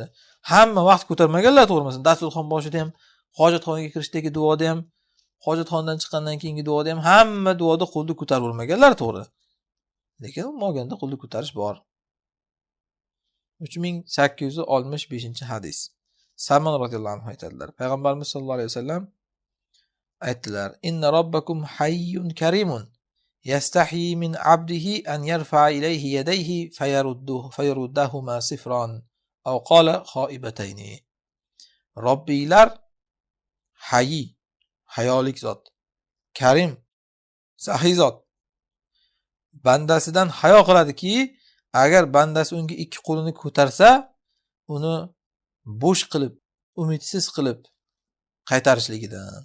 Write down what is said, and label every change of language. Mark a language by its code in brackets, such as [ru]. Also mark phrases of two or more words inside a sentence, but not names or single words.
[uz] Hamma vaqt ko'tarmaganlar, to'g'rimi? Dasturxon boshida ham, hojatxonaga kirishdagi duoda ham, hojatxonadan chiqqandan keyingi duoda ham hamma duoda qo'lni ko'tarib o'rmaganlar, to'g'ri. Lekin bo'lganda qo'lni ko'tarish bor. 3865-hadis. Salmon [ar] رضي الله عنه [uz] aytadilar. Payg'ambarimiz [ar] صلى الله عليه وسلم [uz] aytdilar: [ar] "إن ربكم حيي كريم يستحيي من عبده أن يرفع إليه يديه فيردهما صفرا أو قال خائبتين." [uz] Robbiylar hayy, hayolik zot, karim, sahiy zot. Bandasidan hayo qiladiki, agar bandasi unga ikki qo'lini ko'tarsa, uni bo'sh qilib, umidsiz qilib qaytarishligidan.